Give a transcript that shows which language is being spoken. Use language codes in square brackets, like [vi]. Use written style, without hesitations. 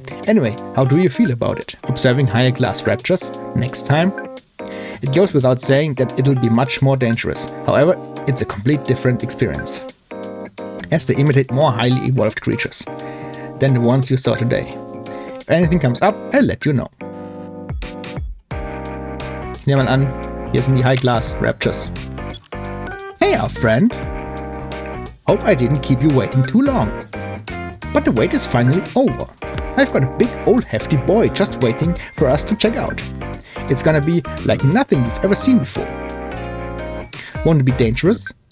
[en] Anyway, how do you feel about it? Observing higher class raptors next time? It goes without saying that it'll be much more dangerous. However, it's a complete different experience, as they imitate more highly evolved creatures than the ones you saw today. If anything comes up, I'll let you know. [de] Nehmen wir mal an, hier sind die High Class Raptors. [en] Hey, our friend! Hope I didn't keep you waiting too long. But the wait is finally over. I've got a big old hefty boy just waiting for us to check out. It's gonna be like nothing you've ever seen before. Won't it be dangerous?